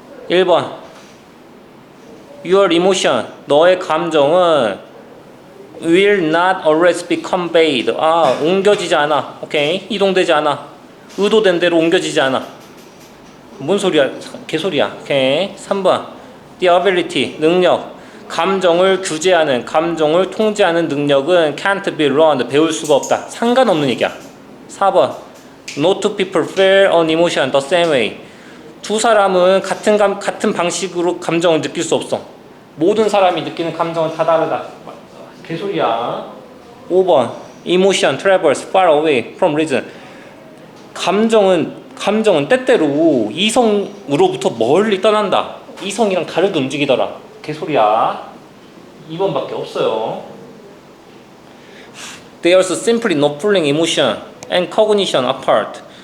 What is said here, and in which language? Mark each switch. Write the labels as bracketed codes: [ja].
[ko] 1번 [en] Your emotion [ko] 너의 감정은 [en] will not always be conveyed. [ko] 옮겨지지 않아. 오케이. 이동되지 않아. 의도된 대로 옮겨지지 않아. 뭔 소리야? 개소리야. 오케이. 3번. [en] The ability. [ko] 능력. 감정을 규제하는, 감정을 통제하는 능력은 [en] can't be learned. [ko] 배울 수가 없다. 상관없는 얘기야. 4번. [en] No two people feel an emotion the same way. [ko] 두 사람은 같은 방식으로 감정을 느낄 수 없어. 모든 사람이 느끼는 감정은 다 다르다. 개소리야. 5번 [en] Emotion travels far away from reason. [ko] 감정은 때때로 이성으로부터 멀리 떠난다. 이성이랑 다르게 움직이더라. 개소리야. 2번밖에 없어요. [en] There's simply no pulling emotion and cognition apart.